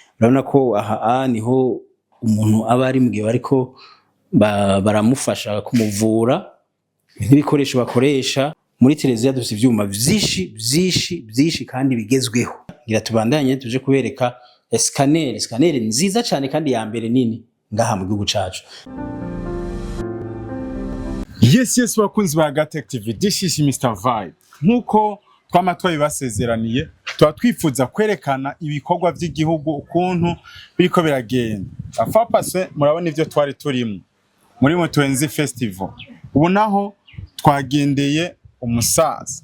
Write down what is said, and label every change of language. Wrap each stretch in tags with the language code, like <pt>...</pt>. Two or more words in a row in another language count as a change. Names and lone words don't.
<rn>Urabona ko aha niho umuntu aba ari mu gihe bariko baramufasha kumuvura n'ibikoresho bakoresha muri Tereziya dufite ivyuma vyinshi kandi bigezweho. Ngira tubandanye tuje kubereka scanner nziza cyane kandi ya mbere nini ngaha mu gihugu cacu. Yes bakunzi ba Gatech TV,</rn> <en>this is Mr. Vibe.</en> <rn>Nkuko twamatwaye basezeraniye twifuza kwerekana ibikorwa by'igihugu ukuntu biriko biragenda. Afapase murabona ivyo twari turimo muri Mutwenzi Festival. Ubu naho twagendeye umusaza.</rn>